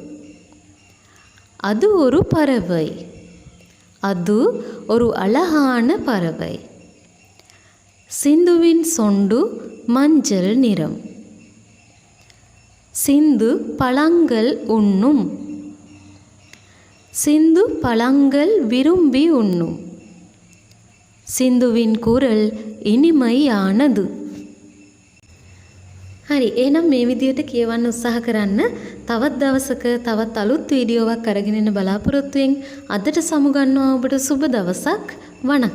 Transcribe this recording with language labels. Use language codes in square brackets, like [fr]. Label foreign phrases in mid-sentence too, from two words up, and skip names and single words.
[ta] அது ஒரு பறவை. அது ஒரு அழகான பறவை. சிந்துவின் சொண்டு மஞ்சள் நிறம். சிந்து பழங்கள் உண்ணும். சிந்து பழங்கள் விரும்பி உண்ணும். சிந்துவின் குரல் இனிமையானது. [si] හරි එහෙනම් මේ විදිහට කියවන්න උත්සාහ කරන්න. තවත් දවසක තවත් අලුත් වීඩියෝවක් අරගෙන එන්න බලාපොරොත්තු වෙමින් අදට සමුගන්නවා ඔබට සුබ දවසක්.